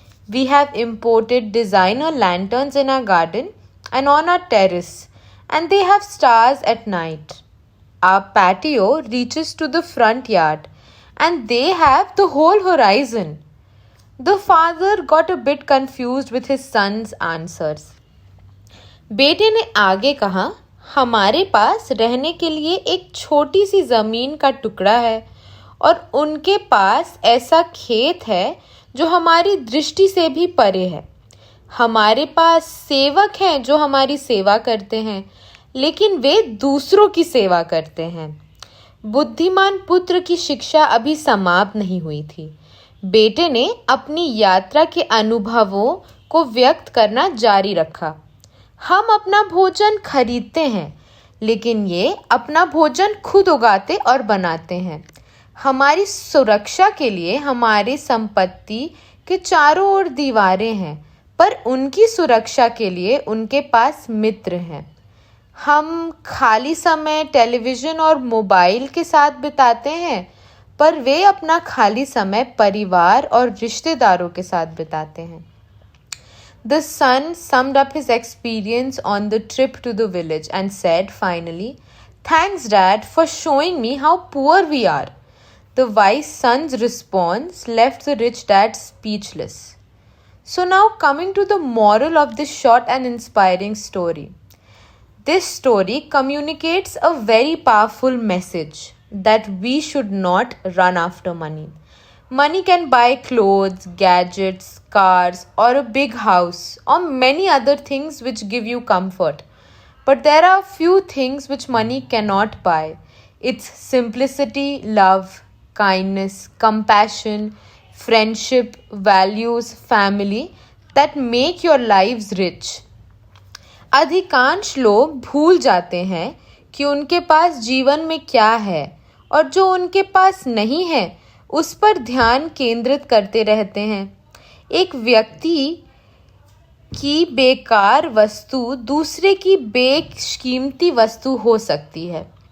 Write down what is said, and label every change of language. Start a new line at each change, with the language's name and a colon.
English: We have imported designer lanterns in our garden and on our terrace, and they have stars at night. Our patio reaches to the front yard, and they have the whole horizon." The father got a bit confused with his son's answers.
Hindi: बेटे ने आगे कहा, "हमारे पास रहने के लिए एक छोटी सी ज़मीन का टुकड़ा है और उनके पास ऐसा खेत है जो हमारी दृष्टि से भी परे है। हमारे पास सेवक हैं जो हमारी सेवा करते हैं, लेकिन वे दूसरों की सेवा करते हैं।" बुद्धिमान पुत्र की शिक्षा अभी समाप्त नहीं हुई थी। बेटे ने अपनी यात्रा के अनुभवों को व्यक्त करना जारी रखा। "हम अपना भोजन खरीदते हैं, लेकिन ये अपना भोजन खुद उगाते और बनाते हैं। हमारी सुरक्षा के लिए हमारी संपत्ति के चारों ओर दीवारें हैं, पर उनकी सुरक्षा के लिए उनके पास मित्र हैं। हम खाली समय टेलीविज़न और मोबाइल के साथ बिताते हैं, पर वे अपना खाली समय परिवार और रिश्तेदारों के साथ बिताते हैं."
English: The son summed up his experience on the trip to the village and said finally, "Thanks, Dad, for showing me how poor we are." The wise son's response left the rich dad speechless. So now coming to the moral of this short and inspiring story. This story communicates a very powerful message that we should not run after money. Money can buy clothes, gadgets, cars, or a big house, or many other things which give you comfort. But there are few things which money cannot buy. It's simplicity, love, kindness, compassion, friendship, values, family that make your lives rich.
Hindi: अधिकांश लोग भूल जाते हैं कि उनके पास जीवन में क्या है और जो उनके पास नहीं है उस पर ध्यान केंद्रित करते रहते हैं। एक व्यक्ति की बेकार वस्तु दूसरे की बेकीमती वस्तु हो सकती है।